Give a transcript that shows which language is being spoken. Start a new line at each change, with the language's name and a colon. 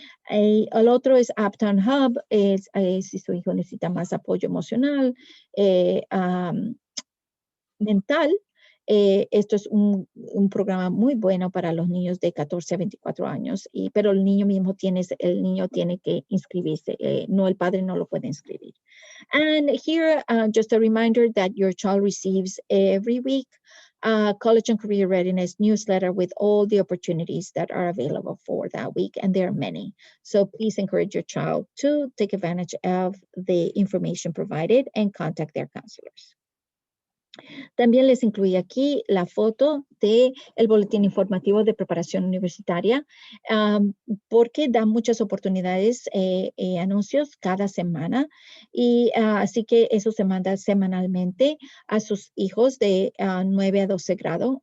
Spanish: El otro es Uptown Hub, si su hijo necesita más apoyo emocional, mental. Esto es un programa muy bueno para los niños de 14 a 24 años, pero el niño tiene que inscribirse, no, el padre no lo puede inscribir.
English: And here, just a reminder that your child receives every week college and career readiness newsletter with all the opportunities that are available for that week, and there are many. So please encourage your child to take advantage of the information provided and contact their counselors.
Spanish: También les incluí aquí la foto del boletín informativo de preparación universitaria, porque da muchas oportunidades, anuncios cada semana. Y así que eso se manda semanalmente a sus hijos de 9 a 12 grado.